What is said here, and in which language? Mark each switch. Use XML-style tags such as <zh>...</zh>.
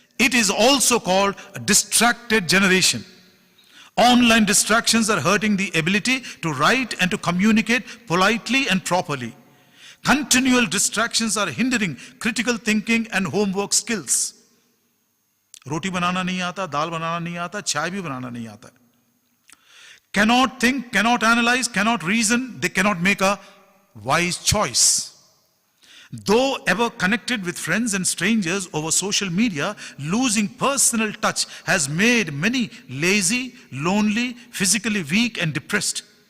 <en>It is also called a distracted generation. Online distractions are hurting the ability to write and to communicate politely and properly. Continual distractions are hindering critical thinking and homework skills.</en> <hi>रोटी बनाना नहीं आता, दाल बनाना नहीं आता, चाय भी बनाना नहीं आता.</hi> <en>Cannot think, cannot analyze, cannot reason, they cannot make a wise choice. Though ever connected with friends and strangers over social media, losing personal touch has made many lazy, lonely, physically weak and depressed.</en>